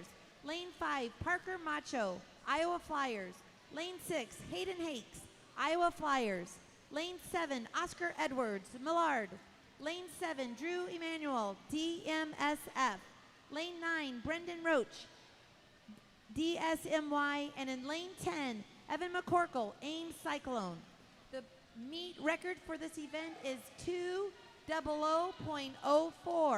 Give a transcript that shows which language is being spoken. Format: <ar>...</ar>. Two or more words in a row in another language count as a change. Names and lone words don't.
<en>Lane 5, Parker Macho, Iowa Flyers. Lane 6, Hayden Hakes, Iowa Flyers. Lane 7, Oscar Edwards, Millard. Lane 7, Drew Emanuel, DMSF. Lane 9, Brendan Roach, DSMY. And in lane 10, Evan McCorkle, Ames Cyclone. The meet record for this event is 2:00.04.</en>